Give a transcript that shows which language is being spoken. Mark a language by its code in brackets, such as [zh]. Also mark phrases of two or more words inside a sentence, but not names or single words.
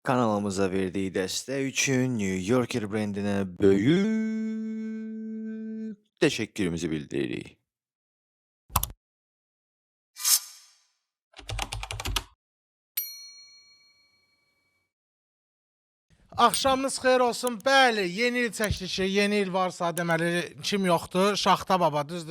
[tr] Kanalımıza verdiği desteği için New Yorker brandine büyük teşekkürümüzü bildiririk. [az] Axşamınız xeyir olsun. Bəli, yeni il çəkilişi, yeni il varsa deməli kim yoxdur? Şaxta Baba, düzdür.